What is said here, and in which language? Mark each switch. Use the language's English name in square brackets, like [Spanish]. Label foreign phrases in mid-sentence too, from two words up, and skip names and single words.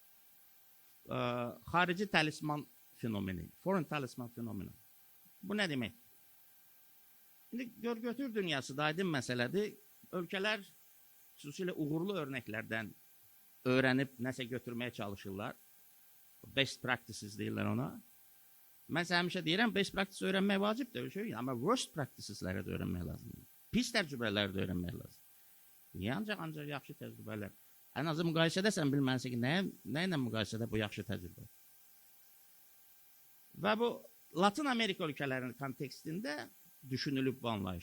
[Azerbaijani] Xarici talisman fenomeni, [English] foreign talisman [Azerbaijani] fenomeni. Bu nə demək? İndi gör-götür dünyası da aydın məsələdir. Ölkələr xüsusilə uğurlu örnəklərdən öğrenip nəsə götürməyə çalışırlar. [English] Best practices [Azerbaijani] deyirlər ona. Mən həmişə deyirəm, [English] best practice [Azerbaijani] öğrenmək vacib də şey, amma [English] worst practicesləri [Azerbaijani] də öğrenmək lazım. Pis təcrübələri də öğrenmək lazım. Niyə ancaq yaxşı təcrübələr? Ən azı müqayisədə sən bilməlisən ki, nə ilə müqayisədə bu yaxşı təcrübə? Və bu Latin Amerika ölkələrinin kontekstində düşünülüb bu anlayış.